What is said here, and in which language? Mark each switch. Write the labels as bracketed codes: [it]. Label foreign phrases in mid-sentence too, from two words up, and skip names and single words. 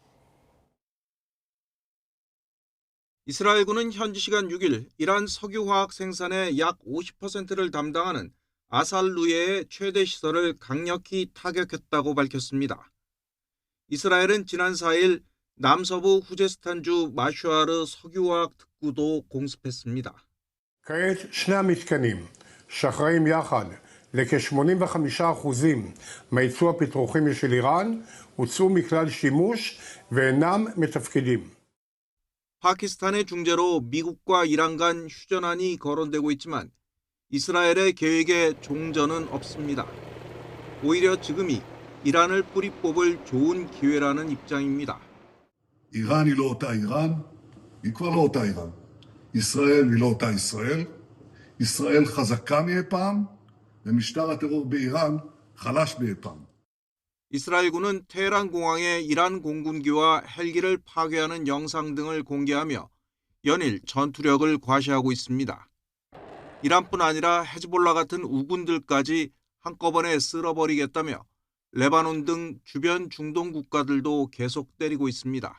[ko] 이스라엘군은 현지 시간 6일 이란 석유화학 생산의 약 50%를 담당하는 아살루에의 최대 시설을 강력히 타격했다고 밝혔습니다. 이스라엘은 지난 4일 남서부 후제스탄주 마슈아르 석유화학 특구도 공습했습니다. [he] כעת שני המתקנים שאחראים יחד לכ-85% מהייצוא הפטרוכימי של איראן הוצאו מכלל שימוש ואינם מתפקדים. [ko] 파키스탄의 중재로 미국과 이란 간 휴전안이 거론되고 있지만 이스라엘의 계획에 종전은 없습니다. 오히려 지금이 이란을 뿌리 뽑을 좋은 기회라는 입장입니다. [he] איראן היא לא אותה איראן, היא כבר לא אותה איראן. ישראל היא לא אותה ישראל. ישראל חזקה מאי פעם, ומשטר הטרור באיראן חלש מאי פעם. [ko] 이스라엘군은 테헤란 공항에 이란 공군기와 헬기를 파괴하는 영상 등을 공개하며 연일 전투력을 과시하고 있습니다. 이란뿐 아니라 헤즈볼라 같은 우군들까지 한꺼번에 쓸어버리겠다며 레바논 등 주변 중동 국가들도 계속 때리고 있습니다.